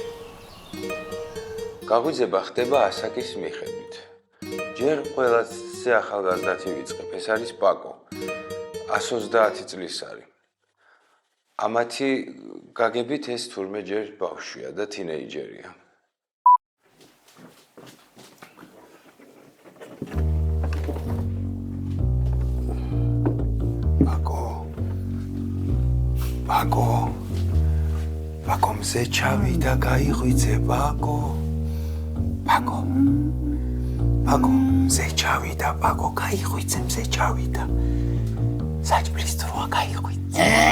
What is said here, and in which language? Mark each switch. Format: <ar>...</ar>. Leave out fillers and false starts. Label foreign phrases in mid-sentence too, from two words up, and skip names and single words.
<ka>გაღვიძება ხდება ასაკის მიხედვით. ჯერ ყველაზე ახალგაზრდათი ვიწყებ, ეს არის პაკო. 130 წლის არის. ამათი გაგებით ეს თურმე ჯერ ბავშვია და თინეიჯერია. პაკო მზე ჩავიდა გაიღვიძე პაკო მზე ჩავიდა პაკო გაიღვიძე მზე ჩავიდა საჭმლის დროა გაიღვიძე</ka>